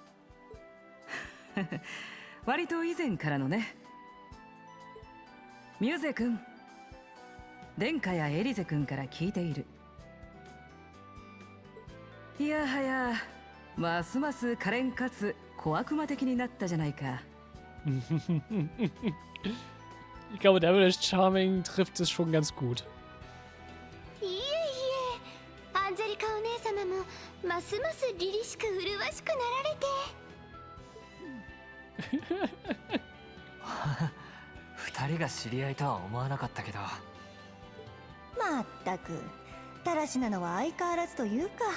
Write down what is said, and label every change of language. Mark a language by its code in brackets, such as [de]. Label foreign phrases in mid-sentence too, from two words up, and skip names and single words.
[ja] 割と以前からのね。ミュゼ君、殿下やエリゼ君から聞いている。いやはや、ますます可憐かつ小悪魔的になったじゃないか。 [de] Ich glaube, der mit Charming trifft es schon ganz gut. [ja] いえいえ、アンジェリカお姉様もますます凛々しく麗しくなられて。二人が知り合いとは思わなかったけど。まったくだらしなのは相変わらずというか。